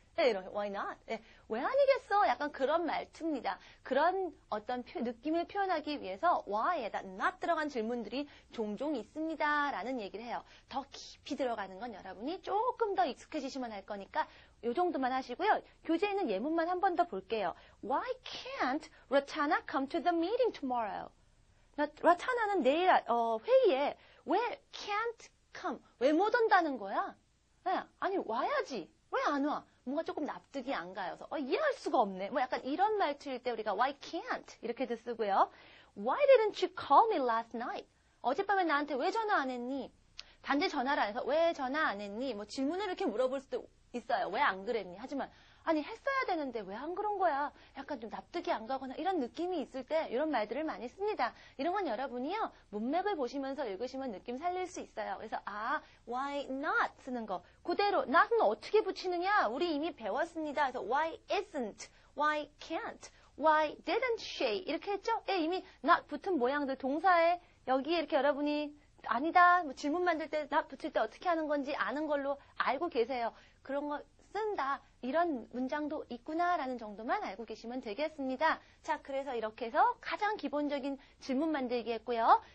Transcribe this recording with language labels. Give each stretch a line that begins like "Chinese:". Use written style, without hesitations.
Korean: 네, 이런 why not? 네, 왜 아니겠어? 약간 그런 말투입니다. 그런 어떤 느낌을 표현하기 위해서 why에다 not 들어간 질문들이 종종 있습니다. 라는 얘기를 해요. 더 깊이 들어가는 건 여러분이 조금 더 익숙해지시면 할 거니까 이 정도만 하시고요. 교재에 있는 예문만 한 번 더 볼게요.
English: Why can't Ratana come to the meeting tomorrow?
Korean: 라타나는 내일 회의에 왜
English: can't come?
Korean: 왜 못 온다는 거야? 네, 아니 와야지. 왜 안 와? 뭔가 조금 납득이 안 가여서 이해할 수가 없네. 약간 이런 말투일 때 우리가 why can't 이렇게도 쓰고요.
English: Why didn't you call me last night?
Korean: 어젯밤에 나한테 왜 전화 안 했니? 단지 전화를 안 해서 왜 전화 안 했니? 질문을 이렇게 물어볼 수도 있어요. 왜 안 그랬니? 하지만 아니 했어야 되는데 왜 안 그런 거야? 약간 좀 납득이 안 가거나 이런 느낌이 있을 때 이런 말들을 많이 씁니다. 이런 건 여러분이요. 문맥을 보시면서 읽으시면 느낌 살릴 수 있어요. 그래서 why not 쓰는 거. 그대로 not은 어떻게 붙이느냐? 우리 이미 배웠습니다. 그래서
English: why isn't, why can't, why didn't she
Korean: 이렇게 했죠? 예, 이미 not 붙은 모양들 동사에 여기에 이렇게 여러분이 아니다. 질문 만들 때 not 붙일 때 어떻게 하는 건지 아는 걸로 알고 계세요. 그런 거 쓴다. 이런 문장도 있구나라는 정도만 알고 계시면 되겠습니다. 자, 그래서 이렇게 해서 가장 기본적인 질문 만들기 했고요.